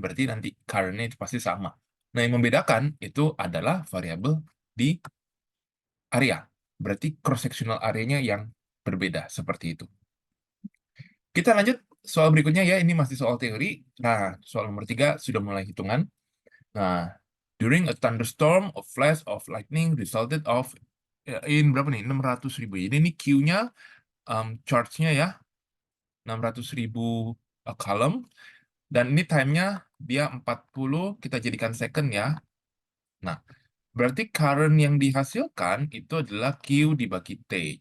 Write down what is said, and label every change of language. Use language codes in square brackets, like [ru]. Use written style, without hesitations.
[id] Berarti nanti current-nya itu pasti sama. Nah, yang membedakan itu adalah variabel di area. Berarti cross-sectional area-nya yang berbeda seperti itu. Kita lanjut soal berikutnya ya, ini masih soal teori. Nah, soal nomor 3 sudah mulai hitungan. [en] Nah, during a thunderstorm, a flash of lightning resulted of in berapa nih? [id] 600.000. Jadi ini Q-nya, charge-nya ya, 600.000 column. Dan ini time-nya dia 40, kita jadikan second ya. Nah, berarti current yang dihasilkan itu adalah Q dibagi T.